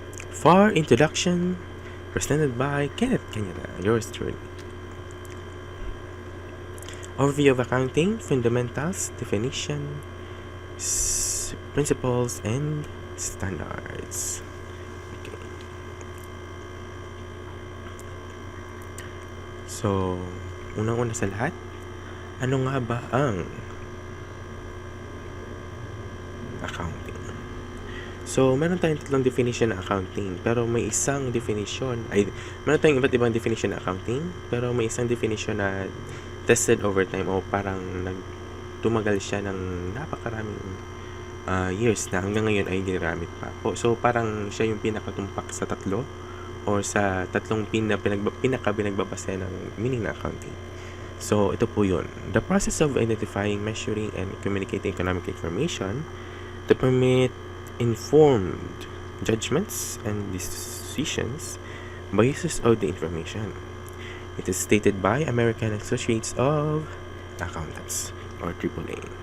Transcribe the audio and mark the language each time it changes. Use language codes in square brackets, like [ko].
[en] For introduction, presented by Kenneth Kanyana, yours truly. Overview of accounting, fundamentals, definition, principles, and standards. [tl] So, unang-una sa lahat, ano nga ba ang accounting? So, meron tayong tatlong definition ng accounting, pero may isang definition, meron tayong iba't ibang definition ng accounting, pero may isang definition na [en] tested over time [tl] o parang tumagal siya ng napakaraming years na hanggang ngayon ay ginagamit pa. So, parang siya yung pinakatumpak sa tatlo or sa tatlong pinaka-binagbabase ng meaning na accounting. So, ito po yun. [en] The process of identifying, measuring, and communicating economic information to permit informed judgments and decisions by uses of the information. It is stated by American Associates of Accountants or AAA.